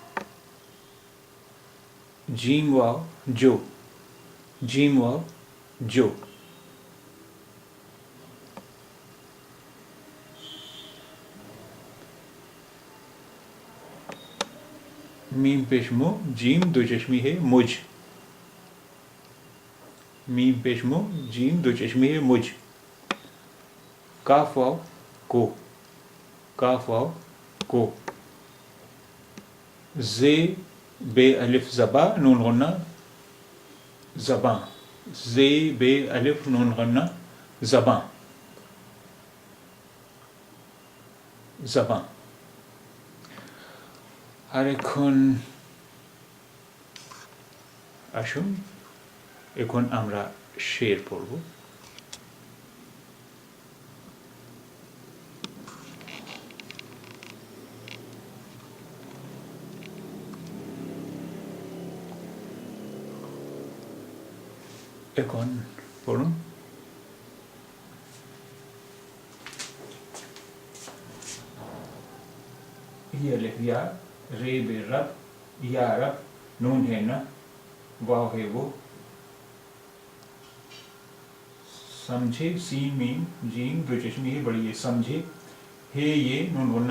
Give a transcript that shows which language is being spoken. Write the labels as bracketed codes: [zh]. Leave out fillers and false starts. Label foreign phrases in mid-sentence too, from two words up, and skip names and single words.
[hi] जीम वाव जो जीम वाव जो मीम पेश मो जीम दो चश्मी है मुझ मीम पेश मो जीम दो चश्मी है मुझ काफ वाव को काफ वाव को जे बे अलिफ जबा नून गुन्ना जबा जे बे अलिफ नून गुन्ना जबा जबा [bn] আর এখন আসুন এখন আমরা শের পড়ব এখন পড়ুন [hi] ये लिख दिया रे बे रब या रब नून है ना वाव है वो समझे सीन मीम जीम दो चश्मी है बड़ी है समझे हे ये नून गुन्ना